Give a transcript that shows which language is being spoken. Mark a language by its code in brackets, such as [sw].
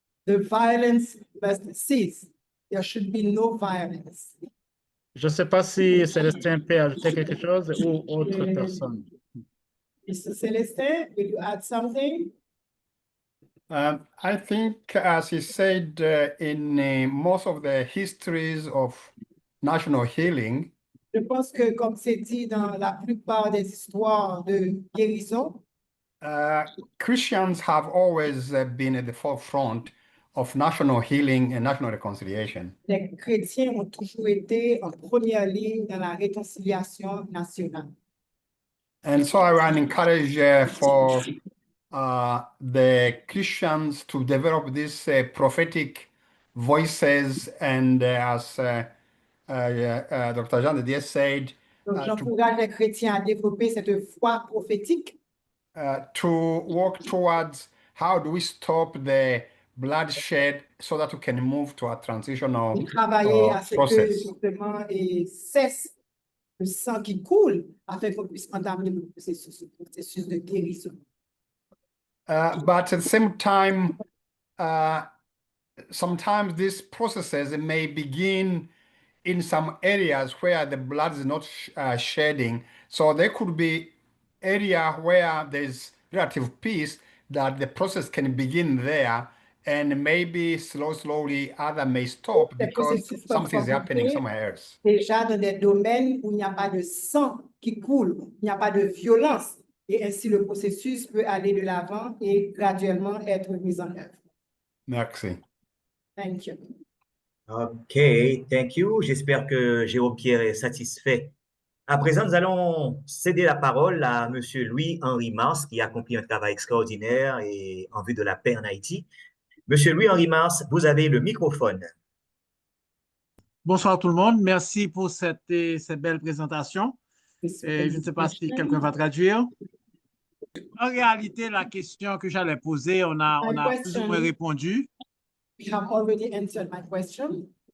[en] The violence must cease. There should be no violence. [fr] Je ne sais pas si Célestin peut ajouter quelque chose ou autre personne. [en] Mr. Celestin, will you add something? I think, as he said, in most of the histories of national healing, [fr] Je pense que, comme c'est dit dans la plupart des histoires de guérison, [en] Christians have always been at the forefront of national healing and national reconciliation. [fr] Les chrétiens ont toujours été en première ligne dans la réconciliation nationale. [en] And so I want to encourage for the Christians to develop these prophetic voices, and as Dr. Jean de Dieu said, [fr] j'encourage les chrétiens à développer cette foi prophétique. [en] To work towards how do we stop the bloodshed so that we can move to a transitional process. [fr] Cesse le sang qui coule afin qu'on puisse entamer le processus de guérison. [en] But at the same time, sometimes these processes may begin in some areas where the blood is not shedding. So there could be area where there's relative peace, that the process can begin there, and maybe slowly other may stop because something is happening somewhere else. [fr] Déjà dans des domaines où il n'y a pas de sang qui coule, il n'y a pas de violence, et ainsi le processus peut aller de l'avant et graduellement être mis en œuvre. Merci. [en] Thank you. OK, thank you. [fr] J'espère que Jérôme Pierre est satisfait. À présent, nous allons céder la parole à M. Louis-Henri Mars, qui a accompli un travail extraordinaire et en vue de la paix en Haïti. M. Louis-Henri Mars, vous avez le microphone. Bonsoir tout le monde. Merci pour cette belle présentation. Je ne sais pas si quelqu'un va traduire. En réalité, la question que j'allais poser, on a plus ou moins répondu. [en] We have already answered my question.